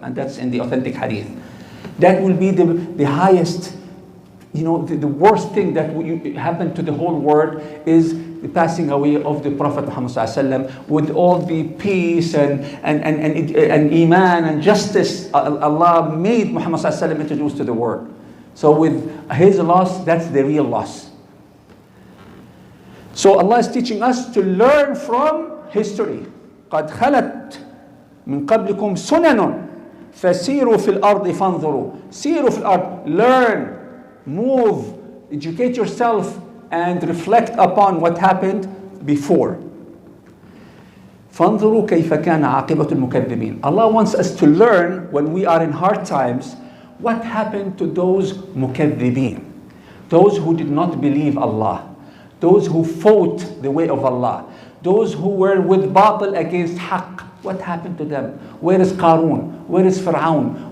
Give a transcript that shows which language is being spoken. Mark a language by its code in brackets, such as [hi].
[en] And that's in the authentic hadith. That will be the highest, the worst thing that happen to the whole world is the passing away of the Prophet Muhammad ﷺ, with all the peace and iman and justice Allah made Muhammad ﷺ introduce to the world. So with his loss, that's the real loss. So Allah is teaching us to learn from history. [ar] قد خلت من قبلكم سنن فسيروا في الأرض فانظروا. سيروا في الأرض. [en] Learn, move, educate yourself and reflect upon what happened before. [ar] فانظروا كيف كان عاقبة المكذبين. [en] Allah wants us to learn when we are in hard times what happened to those مكذبين, those who did not believe Allah, those who fought the way of Allah, those who were with batil against haqq. What happened to them? Where is Qarun? Where is Fir'aun?